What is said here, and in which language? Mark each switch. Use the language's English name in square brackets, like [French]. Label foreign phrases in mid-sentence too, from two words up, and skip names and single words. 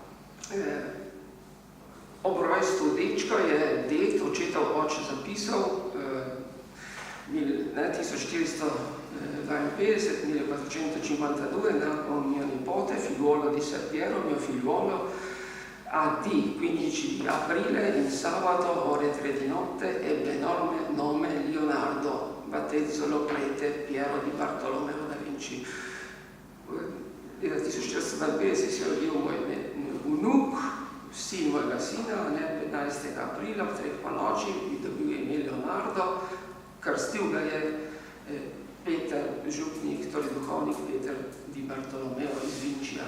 [Slovenian] Ob rojstvu dečka je ded, očetov oče zapisal 1452, 1452, [Italian] nakon mio nipote, figliuolo di Serpiero, mio figliuolo, a D, 15 di aprile, in sabato, ore 3 di notte, ebbe nome Leonardo, battezzolo prete Piero di Bartolomeo da Vinci. [Slovenian] Leta 1452 si je rodil moj vnuk, sin mojega sina, 15. aprila, v 3 ponoči, bi dobil ime Leonardo, krstil ga je Peter, župnik, torej duhovnik Peter di Bartolomeo iz Vinčija.